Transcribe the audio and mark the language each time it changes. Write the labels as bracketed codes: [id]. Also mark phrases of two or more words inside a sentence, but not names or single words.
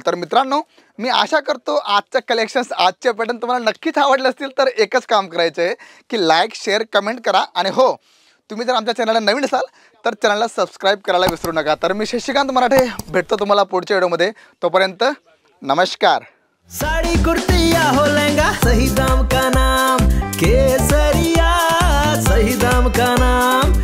[mr] तर मित्रांनो मी आशा करतो आजचं कलेक्शन्स आजचे पॅटर्न तुम्हाला नक्कीच आवडले असतील। तर एकच काम करायचं आहे की [en] like share comment [mr] करा आणि हो तुम्ही जर आमच्या चॅनलला नवीन असाल तर चॅनलला सबस्क्राईब करायला विसरू नका। तर मी शशिकांत मराठे भेटतो तुम्हाला पुढच्या व्हिडिओमध्ये, तोपर्यंत नमस्कार। [hi] साड़ी कुर्ती या हो लहंगा सही दाम का नाम केसरिया, सही दाम का नाम।